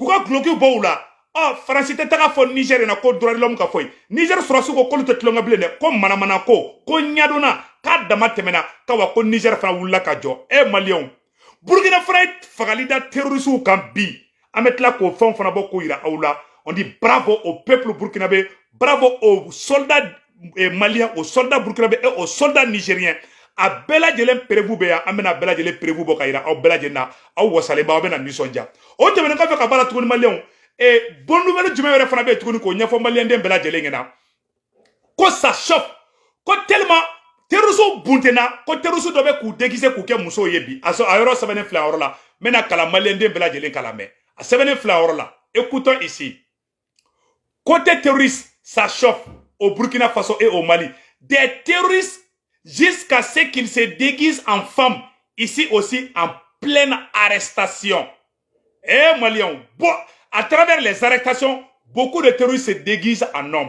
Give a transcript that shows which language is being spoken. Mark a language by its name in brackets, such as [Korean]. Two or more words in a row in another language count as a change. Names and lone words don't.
[Bambara] ka gloki bɔ u la Faransi tɛ taga fɔ Niger na ko [French] droit de l'homme [Bambara] ka fɔ ye Niger sɔrɔsi ko k'olu tɛ tulonkɛ bilen dɛ ko manamana ko ɲadonna k'a dama tɛmɛna k'awa ko Niger fana wulila ka jɔ maliyɛnw Burkina fana ye fagali da terroristes kan bi an bɛ tila k'o fɛnw fana bɔ k'o yira aw la [French] on dit bravo au peuple burkinabé bravo aux soldats maliens aux soldats burkinabé et aux soldats nigériens [Bambara] a bɛɛ lajɛlen prévu bɛ yan an bɛna bɛɛ lajɛlen prévu bɔ ka yira aw bɛɛ lajɛlen na aw wasalen bɛ aw bɛna nisɔndiya o tɛmɛnen kɔfɛ ka b'a la tuguni maliyɛnw [French] bonne nouvelle [Bambara] jumɛn yɛrɛ fana bɛ yen tuguni k'o ɲɛfɔ maliyɛnden bɛɛ lajɛlen ɲɛna ko [French] ça chauffe [Bambara] ko tellement terroristes buntenna ko terroristes dɔ bɛ k'u déguiser k'u kɛ musow ye bi a yɔrɔ sɛbɛnnen filɛ a yɔrɔ la [French] n bɛna kalan maliyɛnden bɛɛ lajɛlen kalan mɛ a sɛbɛnnen filɛ a yɔrɔ la écoutons ici côté terroriste ça chauffe au Burkina Faso et au Mali des terroristes jusqu'à ce qu'ils se déguisent en femmes ici aussi en pleine arrestation Maliens bon, à travers les arrestations beaucoup de terroristes se déguisent en hommes.